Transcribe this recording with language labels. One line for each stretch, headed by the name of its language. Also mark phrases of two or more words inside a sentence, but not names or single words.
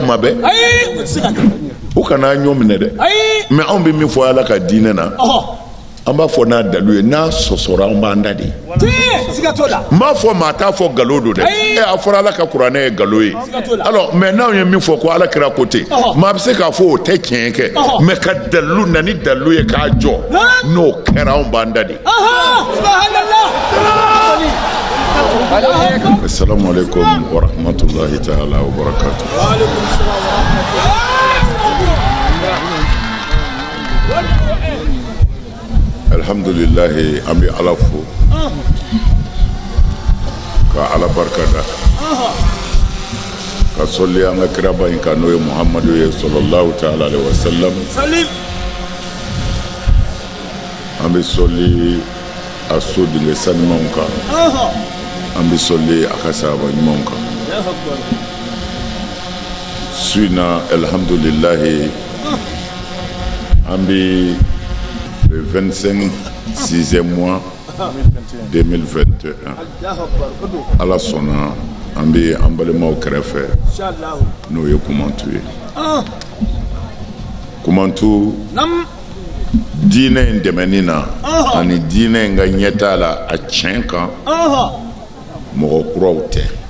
Bambara: tuma bɛɛ o kana ɲɔ minɛ dɛ mais anw bɛ min fɔ Ala ka diinɛ na an b'a fɔ n'a dalu ye n'a sɔsɔra an b'an da de n b'a fɔ maa t'a fɔ nkalon don dɛ a fɔra Ala ka kuranɛ ye nkalon ye
French: alors mais
Bambara: n'anw ye min fɔ ko Ala kira ko ten maa bɛ se k'a fɔ o tɛ tiɲɛ kɛ mais ka dalu na ni dalu ye k'a jɔ n'o kɛra anw b'an da de.
Arabic: السلام عليكم ورحمة الله تعالى وبركاته.
Bambara: Alhamdulillah an bɛ Ala fo ka Ala barikada ka sɔli an ka kiraba in kan n'o ye Muhammadu ye
Arabic: صلى الله تعالى عليه وسلم
Bambara: an bɛ sɔli a so dingɛ sanumanw kan an bɛ sɔli a ka sahaba ɲumanw kan su in na alhamdulillah an bɛ
French: le 26e mois
Bambara: 2021 Ala sɔnna an bɛ an balimaw kɛrɛfɛ n'o ye Kumantu ye Kumantu diinɛ in dɛmɛni na ani diinɛ in ka ɲɛtaa la a tiɲɛ kan mɔgɔ kuraw tɛ